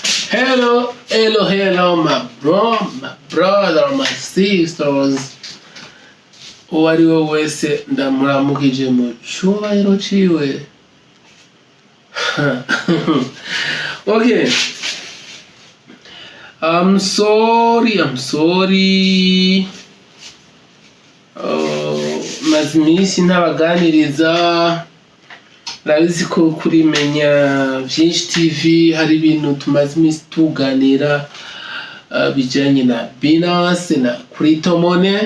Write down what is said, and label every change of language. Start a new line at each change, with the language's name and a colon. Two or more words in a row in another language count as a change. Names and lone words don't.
English: Hello, my brother, my sisters.
Rundi: Uwari wo wese ndamuramukije mu cyubahiro ciwe.
English: Okay. I'm sorry.
Rundi: Mazimisi ntabaganiriza. Rabizi ko kurimenya byinshi TV hari ibintu tumaze imisi tuganira bijanye na Binance na
English: crypto money.